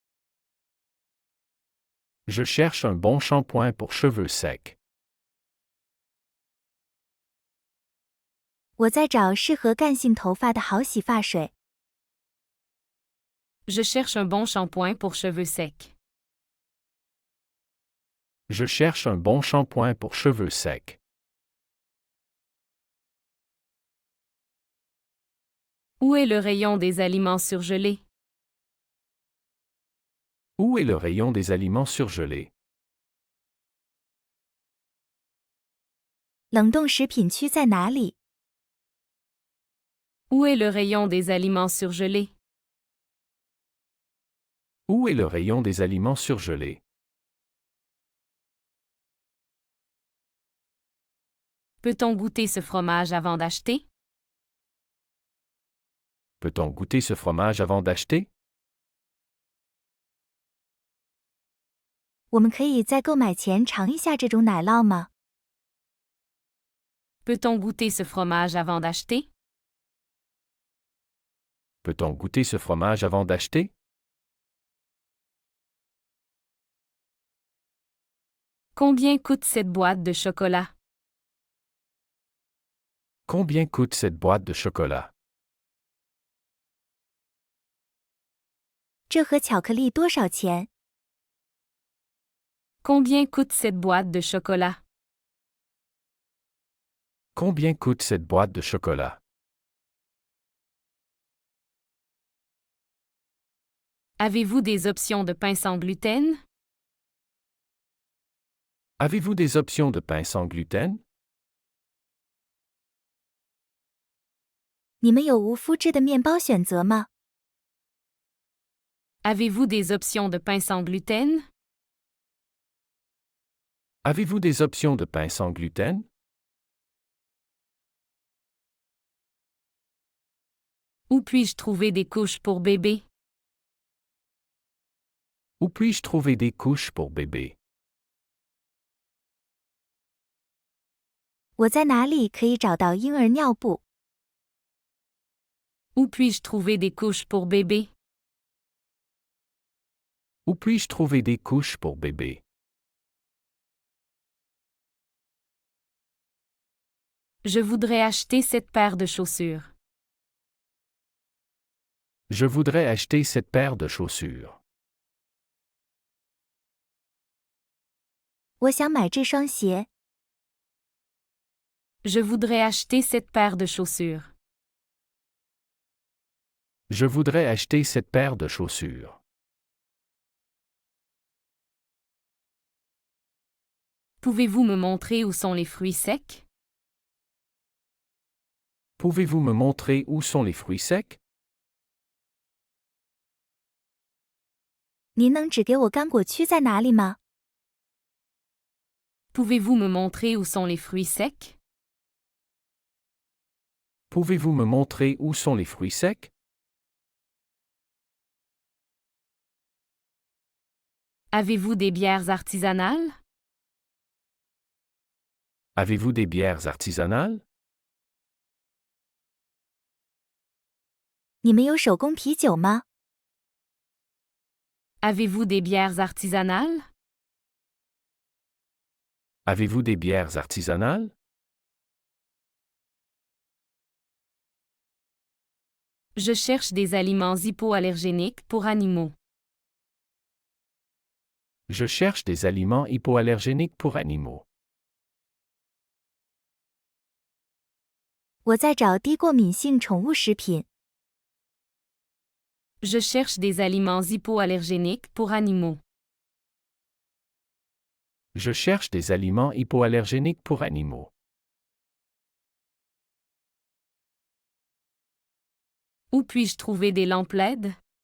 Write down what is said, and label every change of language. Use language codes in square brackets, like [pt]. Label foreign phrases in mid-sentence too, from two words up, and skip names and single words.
[fr] Je cherche un bon shampoing pour cheveux secs. [zh] 我在找适合干性头发的好洗发水。 [fr] Je cherche un bon shampoing pour cheveux secs. Je cherche un bon shampoing pour cheveux secs. Où est le rayon des aliments surgelés? Où est le rayon des aliments surgelés? [zh] 冷冻食品区在哪里？ [fr] Où est le rayon des aliments surgelés? Où est le rayon des aliments surgelés? Peut-on goûter ce fromage avant d'acheter? Peut-on goûter ce fromage avant d'acheter? [zh] 我们可以在购买前尝一下这种奶酪吗？ [fr] Peut-on goûter ce fromage avant d'acheter? Peut-on goûter ce fromage avant d'acheter? Combien coûte cette boîte de chocolat? Combien coûte cette boîte de chocolat? [zh] 这盒巧克力多少钱？ [fr] Combien coûte cette boîte de chocolat? Combien coûte cette boîte de chocolat? Avez-vous des options de pain sans gluten? Avez-vous des options de pain sans gluten? [zh] 你们有无麸质的面包选择吗？ [fr] Avez-vous des options de pain sans gluten? Avez-vous des options de pain sans gluten? Où puis-je trouver des couches pour bébé? Où puis-je trouver des couches pour bébé? [zh] 我在哪里可以找到婴儿尿布？ [fr] Où puis-je trouver des couches pour bébé? Où puis-je trouver des couches pour bébé? Je voudrais acheter cette paire de chaussures. Je voudrais acheter cette paire de chaussures. [zh] 我想买这双鞋。 [fr] Je voudrais acheter cette paire de chaussures. Je voudrais acheter cette paire de chaussures. Pouvez-vous me montrer où sont les fruits secs? Pouvez-vous me montrer où sont les fruits secs? [zh] 您能指给我干果区在哪里吗？ [fr] Pouvez-vous me montrer où sont les fruits secs? Pouvez-vous me montrer où sont les fruits secs? Avez-vous des bières artisanales? Avez-vous des bières artisanales? [zh] 你们有手工啤酒吗？ 你们有手工啤酒吗？ [fr] Avez-vous des bières artisanales? Avez-vous des bières artisanales? Je cherche des aliments hypoallergéniques pour animaux. Je cherche des aliments hypoallergéniques pour animaux. [zh] 我在找低过敏性宠物食品。 [fr] Je cherche des aliments hypoallergéniques pour animaux. Je cherche des aliments hypoallergéniques pour animaux. Où puis-je trouver des lampes LED?